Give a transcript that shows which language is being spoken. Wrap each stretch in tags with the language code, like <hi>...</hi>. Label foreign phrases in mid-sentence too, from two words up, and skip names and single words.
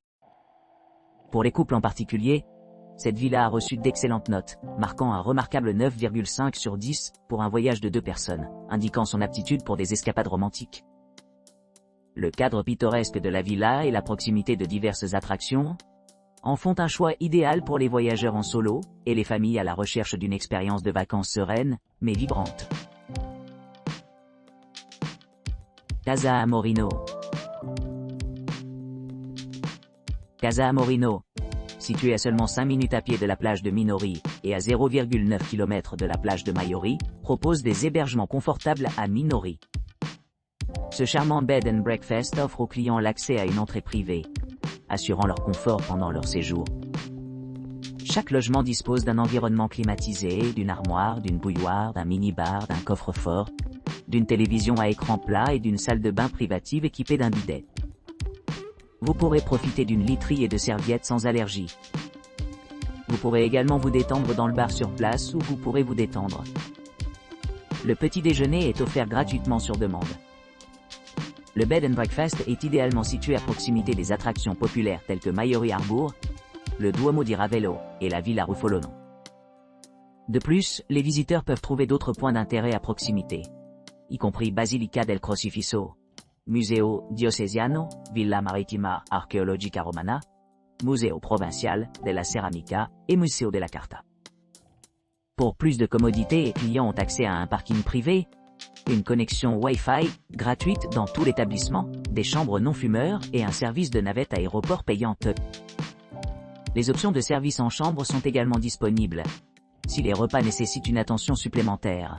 <fr>Pour les couples en particulier, cette villa a reçu d'excellentes notes, marquant un remarquable 9,5 sur 10 pour un voyage de 2 personnes, indiquant son aptitude pour des escapades romantiques. Le cadre pittoresque de la villa et la proximité de diverses attractions en font un choix idéal pour les voyageurs en solo et les familles à la recherche d'une expérience de vacances sereine, mais vibrante. Casa Amorino. Casa Amorino, située à seulement 5 minutes à pied de la plage de Minori et à 0,9 km de la plage de Maiori, propose des hébergements confortables à Minori. Ce charmant</fr> <en>bed and breakfast</en> <fr>offre aux clients l'accès à une entrée privée, assurant leur confort pendant leur séjour. Chaque logement dispose d'un environnement climatisé, d'une armoire, d'une bouilloire, d'un mini-bar, d'un coffre-fort, d'une télévision à écran plat et d'une salle de bain privative équipée d'un bidet. Vous pourrez profiter d'une literie et de serviettes sans allergie. Vous pourrez également vous détendre dans le bar sur place où vous pourrez vous détendre. Le petit déjeuner est offert gratuitement sur demande. Le</fr> <en>bed and breakfast</en> <fr>est idéalement situé à proximité des attractions populaires telles que Maiori Harbour, le Duomo di Ravello et la Villa Ruffolo. De plus, les visiteurs peuvent trouver d'autres points d'intérêt à proximité, y compris Basilica del Crocifisso, Museo Diocesiano, Villa Marittima Archeologica Romana, Museo Provincial della Ceramica et Museo della Carta. Pour plus de commodité, les clients ont accès à un parking privé, une connexion Wi-Fi gratuite dans tout l'établissement, des chambres non-fumeurs et un service de navette aéroport payante. Les options de service en chambre sont également disponibles, si les repas nécessitent une attention supplémentaire.</fr>